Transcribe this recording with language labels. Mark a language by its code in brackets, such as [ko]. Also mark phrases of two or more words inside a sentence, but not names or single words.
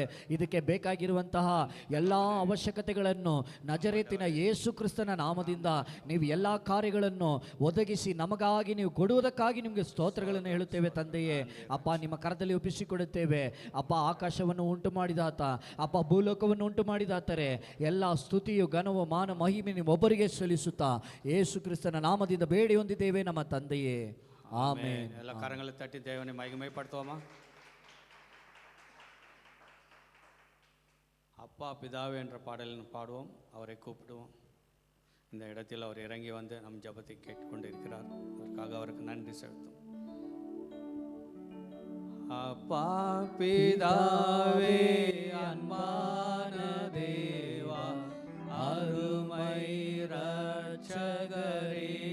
[kn] ಇದಕ್ಕೆ ಬೇಕಾಗಿರುವಂತಹ ಎಲ್ಲ ಅವಶ್ಯಕತೆಗಳನ್ನು ನಜರೇತಿನ ಯೇಸು ಕ್ರಿಸ್ತನ ನಾಮದಿಂದ ನೀವು ಎಲ್ಲ ಕಾರ್ಯಗಳನ್ನು ಒದಗಿಸಿ ನಮಗಾಗಿ ನೀವು ಕೊಡುವುದಕ್ಕಾಗಿ ನಿಮಗೆ ಸ್ತೋತ್ರಗಳನ್ನು ಹೇಳುತ್ತೇವೆ ತಂದೆಯೇ. ಅಪ್ಪ, ನಿಮ್ಮ ಕರದಲ್ಲಿ ಒಪ್ಪಿಸಿಕೊಡುತ್ತೇವೆ ಅಪ್ಪ. ಆಕಾಶವನ್ನು ಉಂಟು ಮಾಡಿದಾತ ಅಪ್ಪ, ಭೂಲೋಕವನ್ನು ಉಂಟು ಮಾಡಿದಾತರೆ ಎಲ್ಲ ಸ್ತುತಿಯು, ಘನವು, ಮಾನ, ಮಹಿಮೆ ನಿಮ್ಮೊಬ್ಬರಿಗೆ ಸಲ್ಲಿಸುತ್ತಾ ಯೇಸು ಕ್ರಿಸ್ತನ ನಾಮದಿಂದ ಬೇಡಿ ಹೊಂದಿದ್ದೇವೆ ನಮ್ಮ ತಂದೆಯೇ, ಆಮೆನ್. [ta] எல்ல கரங்களை தட்டி தேவனை மகிமைப்படுத்துவோமா? அப்பா பிதாவே என்ற பாடலில் பாடுவோம், அவரை கூப்பிடுவோம். இந்த இடத்தில் அவர் இறங்கி வந்து நம் ஜெபத்தை கேட்டுக்கொண்டிருக்கிறார். அதற்காக அவருக்கு நன்றி செலுத்தும். அப்பா பிதாவே, அன்பான தேவா, அருமை இரட்சகரே,